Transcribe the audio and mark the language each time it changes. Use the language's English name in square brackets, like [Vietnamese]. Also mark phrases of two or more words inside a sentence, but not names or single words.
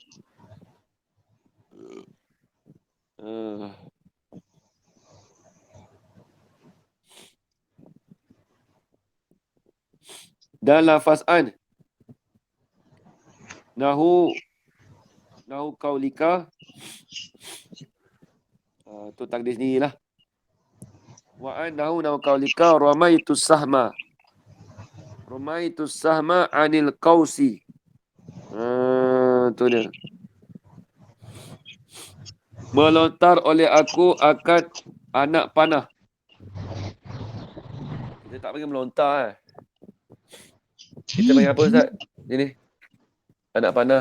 [Malay] Dan lafaz an. [Arabic] نحو قولك. [Malay] Tu takdir sendiri lah. [Arabic] وعن نحو قولك رميت السهم. رميت السهم عن القوس. [Malay] Tu dia. Melontar oleh aku akan anak panah. Kita tak panggil melontar. Kita panggil apa Ustaz? Ini. Anak panah.